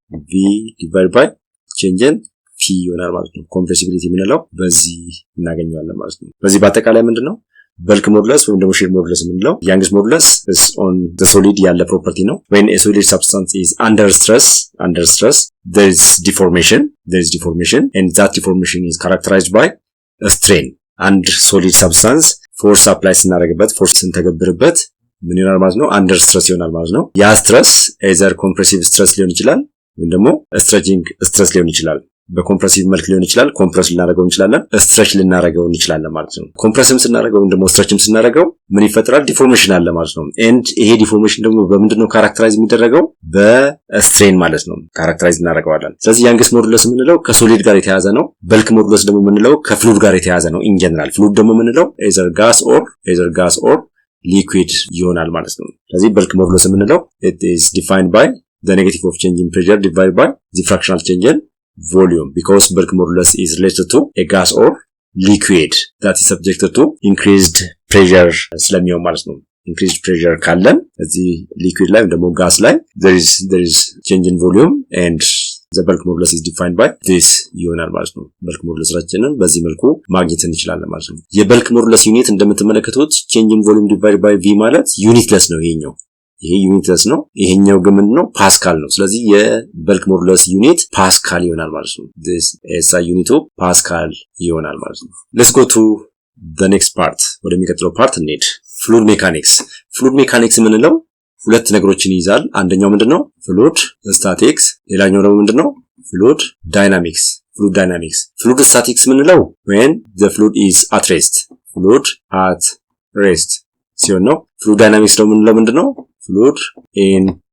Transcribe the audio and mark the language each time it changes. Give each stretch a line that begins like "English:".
English: V divided by change in P ይሆናል ማለት ነው። compressibility የምንለው
Amharic: በዚህ እናገኘዋለን ማለት ነው።
English: በዚህ በአጠቃላይ ምንድነው bulk modulus ወይም ደግሞ shear modulus የምንለው Young's modulus is on the solid ያለ property ነው። when a solid substance is under stress there is deformation and that deformation is characterized by a strain.
Amharic: አንድ solid substance force apply ስንተገብርበት ምን ይሆናል ማለት ነው? under stress ይሆናል ማለት ነው። ያ stress
English: either compressive stress
Amharic: ሊሆን ይችላል ወይም ደግሞ stretching stress ሊሆን ይችላል። በኮምፕረሲቭ መልክ ሊሆን ይችላል። ኮምፕረስ ልናደርገው እንችላለን፣ ስትሬች ልናደርገው እንችላለን ማለት ነው። ኮምፕረስም ስናደርገው ወይም ደግሞ ስትሬችም ስናደርገው ምን ይፈጠራል? ዲፎርሜሽን አለ ማለት ነው። ኤንድ ይሄ ዲፎርሜሽን ደግሞ በምንድነው ካራክተራይዝ የሚደረገው? በስትሬን ማለት ነው ካራክተራይዝ እናደርገዋለን። ስለዚህ ያንግስ ሞዱለስ የምንለው ከሶሊድ ጋር የተያያዘ ነው። በልክ ሞዱለስ ደግሞ የምንለው ከፍሉድ ጋር የተያያዘ ነው። ኢን ጀነራል ፍሉድ ደግሞ የምንለው either
English: gas or liquid ይሆናል ማለት ነው። ስለዚህ በልክ ሞዱለስ የምንለው it is defined by the negative of change in pressure divided by the fractional change in volume, because bulk modulus is related to a gas or liquid that is subjected to increased pressure
Amharic: ስለሚሆን ማለት ነው።
English: increased pressure ካለን እዚህ liquid ላይ ደግሞ gas ላይ there is change in volume and
Amharic: the bulk modulus is defined by this ይሆናል ማለት ነው። bulk modulus-ራችንን በዚህ መልኩ ማግኘት እንችላለን ማለት ነው። የበልክ ሞዱለስ ዩኒት እንደምትመለከቱት change in volume divided by V ማለት ዩኒትለስ ነው። ይሄኛው ይሄ ዩኒትለስ ነው። ይሄኛው ግን ምንድነው ፓስካል ነው። ስለዚህ የበልክ ሞዱለስ ዩኒት ፓስካል ይሆናል ማለት ነው። this SI ዩኒቱ ፓስካል ይሆናል ማለት ነው። let's go to the next part ወደሚቀጥለው ፓርት እንሄድ። ፍሉድ ሜካኒክስ። ፍሉድ ሜካኒክስ የምንለው ሁለት ነገሮችን ይይዛል። አንደኛው ምንድነው ፍሉድ ስታቲክስ፣ ሌላኛው ደግሞ ምንድነው ፍሉድ ዳይናሚክስ። ፍሉድ ዳይናሚክስ። ፍሉድ ስታቲክስ የምንለው
English: when the fluid is at rest
Amharic: ፍሉድ at rest ሲሆን ነው። ፍሉድ ዳይናሚክስ ደግሞ የምንለው ምንድነው ፍሉድ in